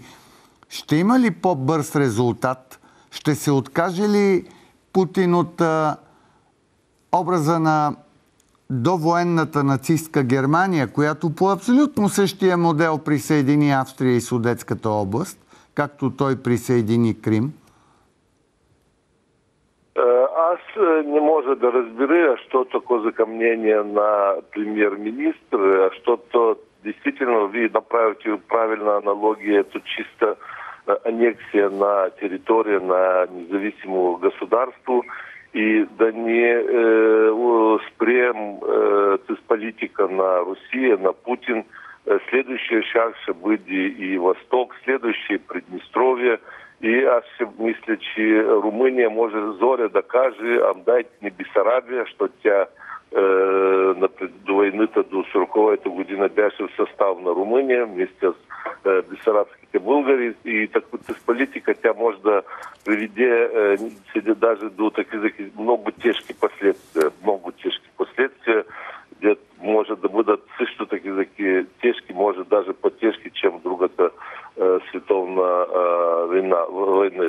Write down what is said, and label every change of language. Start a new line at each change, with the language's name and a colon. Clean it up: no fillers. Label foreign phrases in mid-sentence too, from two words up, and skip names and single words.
Bulgarian: Ще има ли по-бърз резултат? Ще се откаже ли Путин от образа на довоенната нацистка Германия, която по абсолютно същия модел присъедини Австрия и Судетската област, както той присъедини Крим? Аз не може да разбера, що тако закъмнение на премьер-министр, защото действительно вие направите правильна аналогия,
Russian: это чисто аннексия на территория на независимого государства,
Bulgarian: и да не спрем с политика на Русия, на Путин.
Russian: Следующий шаг
Bulgarian: ще бъде
Russian: и Восток, следующий Приднестровье.
Bulgarian: И аз ще мисля, че Румъния може зоря да каже, дайте ни Бесарабия, що тя до войната до 40-та година беше в състав на Румъния, вместе с бесарабските българи. И такова с политика тя може да приведе даже до такива много тежки последствия, где може да бъдат също такива тежки, може даже по-тежки, чем другата световна война.